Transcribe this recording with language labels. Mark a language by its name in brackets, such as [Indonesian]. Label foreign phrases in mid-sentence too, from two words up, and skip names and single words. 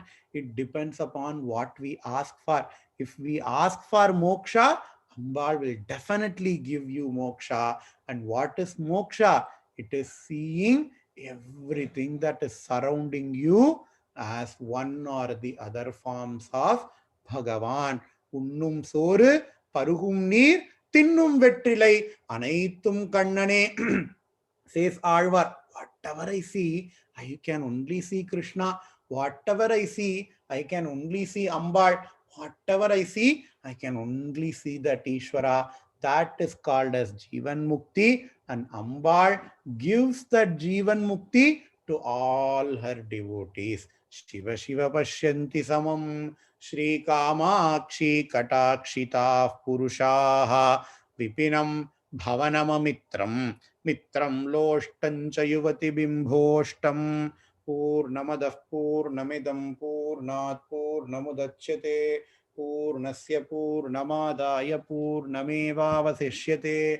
[English] It depends upon what we ask for. If we ask for moksha, Ambal will definitely give you moksha. And what is moksha? It is seeing everything that is surrounding you as one or the other forms of Bhagavan. [Tamil] உண்ணும் சோறு, பருகும் நீர், தின்னும் வெற்றிலை, அனைத்தும் கண்ணனே, [English] says Alvar. Whatever I see, I can only see Krishna. Whatever I see, I can only see Ambal. Whatever I see, I can only see that Ishvara. That is called as [Sanskrit] Jivan Mukti, [English] and Ambal gives that [Sanskrit] Jivan Mukti [English] to all her devotees. [Sanskrit] शिव शिव पश्यन्ति समं श्री कामाक्षी कटाक्षिताः पुरुषाः विपिनं भवनममित्रं मित्रं लोष्टं युवति बिम्बोष्ठम् पूर्णमदः पूर्णमिदं पूर्णात् पूर्णमुदच्यते पूर्णस्य पूर्णमादाय पूर्णमेवावशिष्यते.